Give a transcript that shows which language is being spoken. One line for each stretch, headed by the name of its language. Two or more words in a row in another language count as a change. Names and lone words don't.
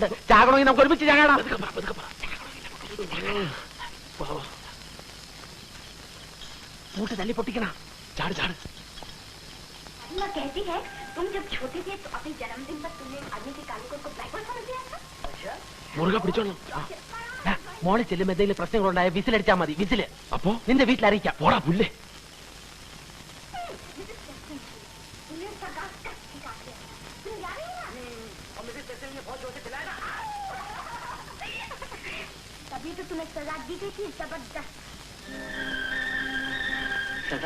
Malayalam: ചാകണമെങ്കിൽ നമുക്ക് ഒരുമിച്ച് ചാകണം. കൂട്ട് തല്ലി പൊട്ടിക്കണം. ചാട് ചാട്. മുറുകെ പിടിച്ചോളൂ. മോളിൽ ചെല്ലുമ്പോ എന്തെങ്കിലും പ്രശ്നങ്ങളുണ്ടായ വിസിലടിച്ചാൽ മതി. വിസില് അപ്പോ നിന്റെ വീട്ടിൽ അറിയിക്കാം. പോടാ പുല്ലേ.
Hindi: तभी तो तुम्हें सजा दी गई थी, जबरदस्त सजा?